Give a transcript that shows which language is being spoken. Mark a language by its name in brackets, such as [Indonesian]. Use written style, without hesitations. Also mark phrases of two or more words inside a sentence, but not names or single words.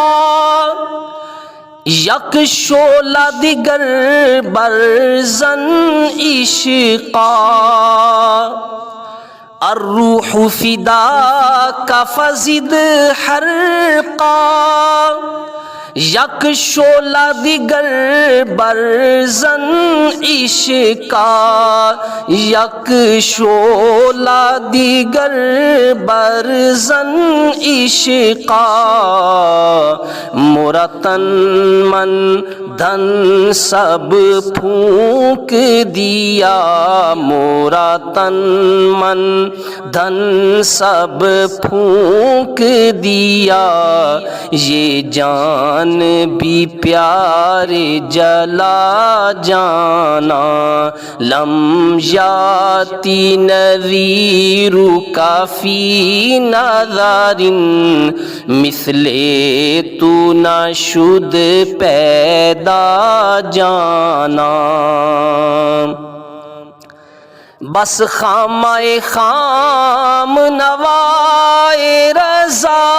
[Persian] یک شعلہ دیگر برزن عشقا [Arabic] الروح فداک فزد حرقا [Persian] یک شعلہ دیگر برزن عشقا یک شعلہ دیگر برزن عشقا [Urdu] مرا تن من دھن سب پھونک دیا مرا تن من دھن سب پھونک دیا یہ جان بھی پیارے جلا جانا [Arabic] لم یاتی نذیرک فی نظر [Persian] مثل تو نہ شد پیدا جانا بس خامہ خام نوائے رضا